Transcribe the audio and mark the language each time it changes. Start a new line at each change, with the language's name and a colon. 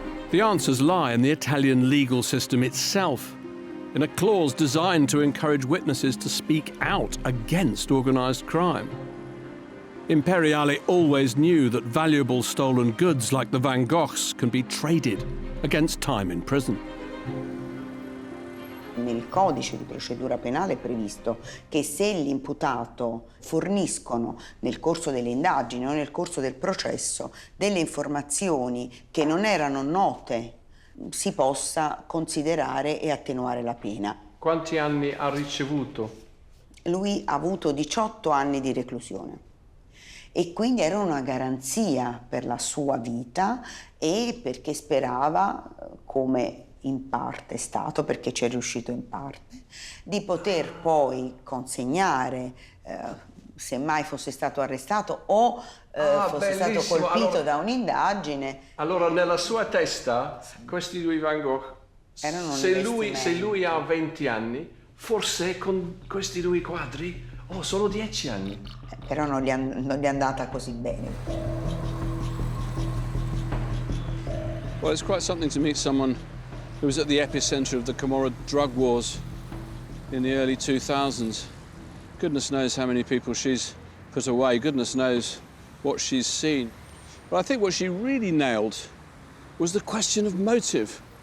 English: The answers lie in the Italian legal system itself, in a clause designed to encourage witnesses to speak out against organised crime. Imperiale always knew that valuable stolen goods like the Van Goghs can be traded against time in prison.
Italian: Nel codice di procedura penale è previsto che se l'imputato forniscono nel corso delle indagini o nel corso del processo delle informazioni che non erano note, si possa considerare e attenuare la pena. Quanti anni ha ricevuto? Lui ha avuto 18 anni di reclusione e quindi era una garanzia per la sua vita e perché sperava, come in parte è stato, perché ci è riuscito in parte, di poter poi consegnare, se mai fosse stato arrestato o fosse stato colpito da un'indagine. Allora nella sua testa questi 2 Van Gogh, se lui ha 20 anni, forse con questi 2 quadri solo 10 anni. Però non gli è andata così bene.
English: Well, it's quite something to meet someone who was at the epicenter of the Camorra drug wars in the early 2000s. Goodness knows how many people she's put away. Goodness knows what she's seen. But I think what she really nailed was the question of motive.